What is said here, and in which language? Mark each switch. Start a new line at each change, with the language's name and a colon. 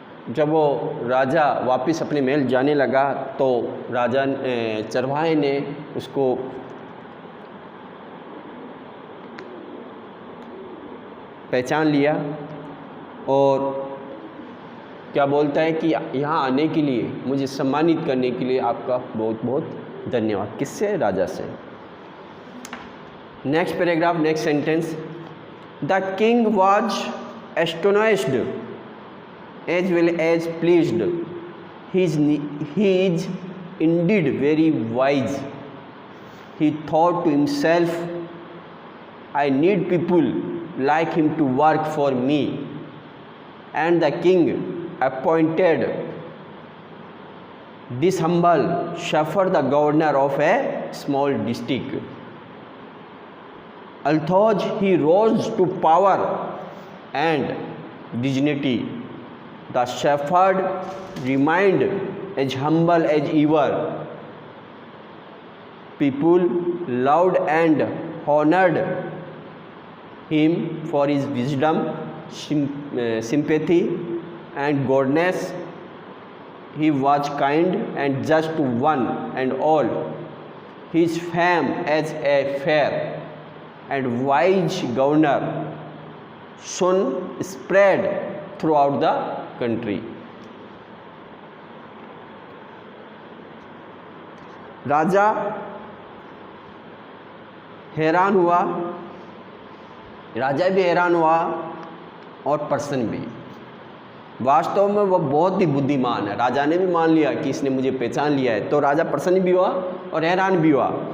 Hindi: जब वो राजा वापस अपने महल जाने लगा तो राजा चरवाहे ने उसको पहचान लिया और क्या बोलता है कि यहाँ आने के लिए, मुझे सम्मानित करने के लिए आपका बहुत बहुत धन्यवाद। किससे? राजा से।
English: Next paragraph, next sentence. The king was astonished as well as pleased. He is indeed very wise. He thought to himself, I need people like him to work for me. And the king appointed this humble shepherd the governor of a small district. Although he rose to power and dignity, the shepherd remained as humble as ever. People loved and honored him for his wisdom, sympathy, and goodness. He was kind and just to one and all. His fame as a fair and wise governor soon spread throughout the country.
Hindi: राजा हैरान हुआ, राजा भी हैरान हुआ और प्रसन्न भी। वास्तव में वह बहुत ही बुद्धिमान है। राजा ने भी मान लिया कि इसने मुझे पहचान लिया है, तो राजा प्रसन्न भी हुआ और हैरान भी हुआ।